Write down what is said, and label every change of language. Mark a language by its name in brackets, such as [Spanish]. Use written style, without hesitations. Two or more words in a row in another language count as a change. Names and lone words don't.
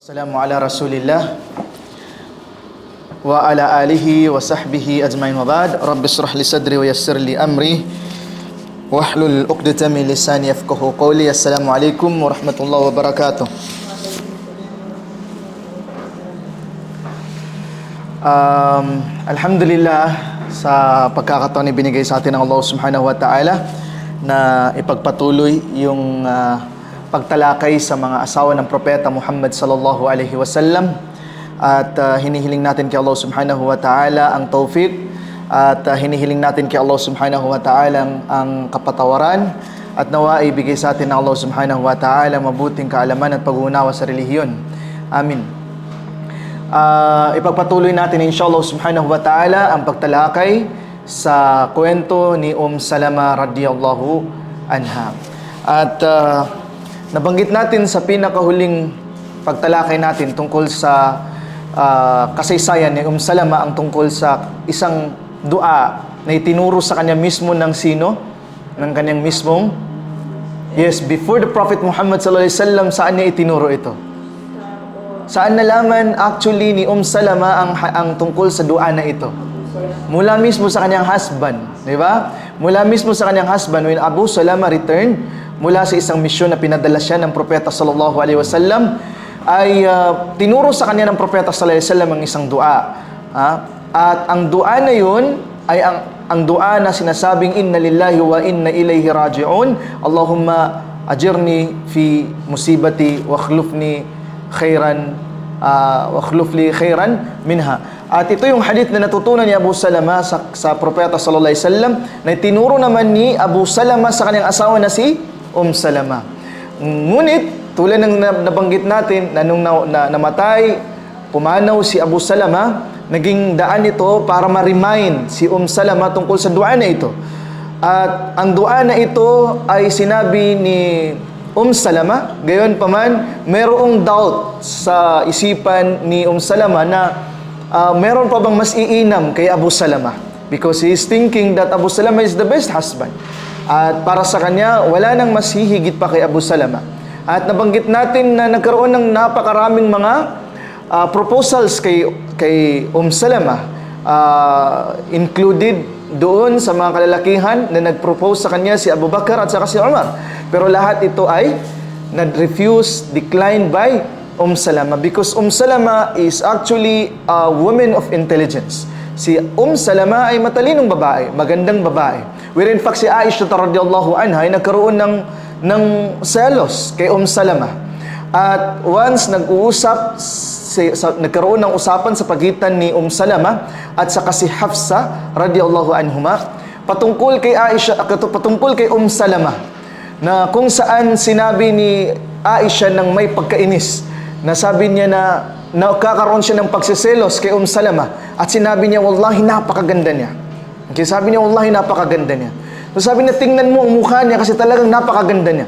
[Arabic] السلام على رسول الله وعلى آله وصحبه أجمعين وبعد. رب اشرح لي صدري ويسر لي أمري واحلل عقدة من لساني يفقهوا قولي. السلام عليكم ورحمة الله وبركاته. [Filipino] Alhamdulillah sa pagkakataon na binigay sa atin ng Allah [Arabic] سبحانه وتعالى [Filipino] na ipagpatuloy yung pagtalakay sa mga asawa ng propeta Muhammad [Arabic] صلى الله عليه وسلم, [Filipino] at hinihiling natin kay Allah [Arabic] سبحانه وتعالى [Filipino] ang tawfiq, at hinihiling natin kay Allah [Arabic] سبحانه وتعالى [Filipino] ang kapatawaran, at nawa ay bigay sa atin ng Allah [Arabic] سبحانه وتعالى [Filipino] mabuting kaalaman at pag-uunawa sa relihiyon. Amin. Ipagpatuloy natin [Arabic] إن شاء الله سبحانه وتعالى [Filipino] ang pagtalakay sa kwento ni Salama [Arabic] رضي الله عنها. [Filipino] At nabanggit natin sa pinakahuling pagtalakay natin tungkol sa kasaysayan ni Salama ang tungkol sa isang dua na itinuro sa kanya mismo ng sino? Ng kanyang mismong [English] before the Prophet [Filipino] Muhammad [Arabic] صلى الله عليه وسلم. [Filipino] Saan niya itinuro ito? Saan nalaman actually ni Salama ang tungkol sa dua na ito? Mula mismo sa kanyang husband, di ba? Mula mismo sa kanyang husband, [English] when Abu Salama returned [Filipino] mula sa isang misyon na pinadala siya ng propeta [Arabic] صلى الله عليه وسلم, [Filipino] ay tinuro sa kanya ng propeta [Arabic] صلى الله عليه وسلم [Filipino] ang isang dua. At ang dua na yun ay ang dua na sinasabing [Arabic] إنا لله وإنا إليه راجعون. اللهم أجرني في مصيبتي واخلفني خيرا منها. [Filipino] At ito yung hadith na natutunan ni Abu Salama sa propeta [Arabic] صلى الله عليه وسلم, [Filipino] na tinuro naman ni Abu Salama sa kanyang asawa na si Salama. Ngunit tulad ng nabanggit natin na nung namatay, pumanaw si Abu Salama, naging daan ito para ma-remind si Salama tungkol sa dua na ito. At ang dua na ito ay sinabi ni Salama, gayon pa man merong doubt sa isipan ni Salama na meron pa bang mas iinam kay Abu Salama, [English] because he is thinking that Abu Salama is the best husband. [Filipino] At para sa kanya, wala nang mas hihigit pa kay Abu Salama. At nabanggit natin na nagkaroon ng napakaraming mga proposals kay Salama, included doon sa mga kalalakihan na nag-propose sa kanya si Abu Bakar at saka si Umar. Pero lahat ito ay nag-refuse, [English] declined by Salama, because Salama is actually a woman of intelligence. [Filipino] Si Salama ay matalinong babae, magandang babae. Where in fact si Aisha [Arabic] رضي الله عنها [Filipino] ay nagkaroon ng selos kay Salama. At once nagkaroon ng usapan sa pagitan ni Salama at saka si Hafsa [Arabic] رضي الله عنهما [Filipino] patungkol kay Aisha, patungkol kay Salama, na kung saan sinabi ni Aisha ng may pagkainis, na sabi niya na nakakaroon siya ng pagsiselos kay Salama, at sinabi niya, wallahi napakaganda niya. Okay, sabi niya, wallahi napakaganda niya. So sabi niya, tingnan mo ang mukha niya kasi talagang napakaganda niya.